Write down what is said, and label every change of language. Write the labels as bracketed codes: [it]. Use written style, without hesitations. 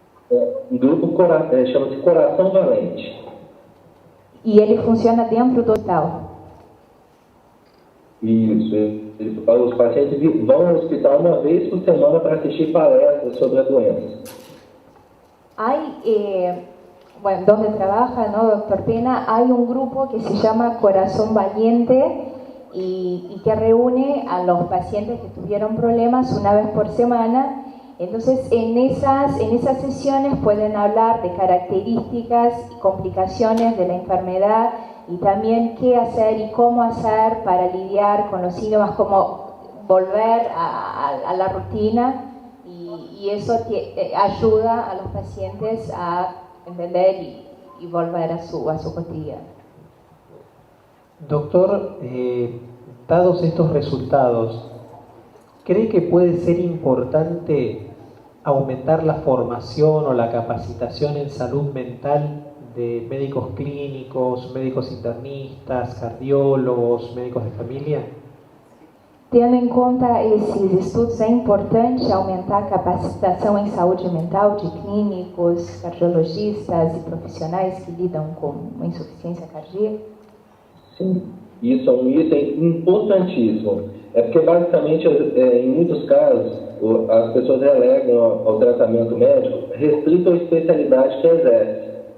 [pt] O grupo chama-se Coração Valente. E ele funciona dentro do hospital? Isso. Os pacientes vão ao hospital uma vez por semana para assistir palestras sobre a doença. [es] Hay, bueno, donde trabaja, ¿no, doctor Pena? Hay un grupo que se llama Corazón Valiente y que reúne a los pacientes que tuvieron problemas una vez por semana. Entonces, en esas sesiones pueden hablar de características y complicaciones de la enfermedad y también qué hacer y cómo hacer para lidiar con los síntomas, cómo volver a la rutina, y eso ayuda a los pacientes a entender y volver a su cotidiano. Doctor, dados estos resultados, ¿cree que puede ser importante aumentar la formación o la capacitación en salud mental de médicos clínicos, médicos internistas, cardiólogos, médicos de familia? [pt] Tendo em conta esses estudos, é importante aumentar a capacitação em saúde mental de clínicos, cardiologistas e profissionais que lidam com insuficiência cardíaca? Sim, isso é um item importantíssimo. É porque, basicamente, em muitos casos, as pessoas relegam ao tratamento médico restrito à especialidade que exerce.